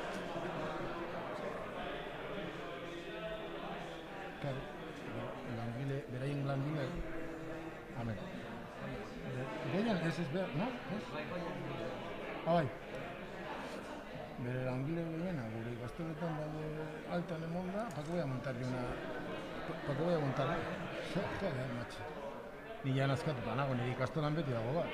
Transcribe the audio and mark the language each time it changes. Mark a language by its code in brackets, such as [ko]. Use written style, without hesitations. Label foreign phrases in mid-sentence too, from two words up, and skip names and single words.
[eu] Beraien langile, amen. Goian ez behar, no? Bai. Bere langile gehiena, gure ikastoletan altan emon da, [es] ¿para qué voy a montarle una? ¿Para qué voy a montarle? Joder, macho. [eu] Ni ja nazkatuta nago, nire ikastolan beti dago bat.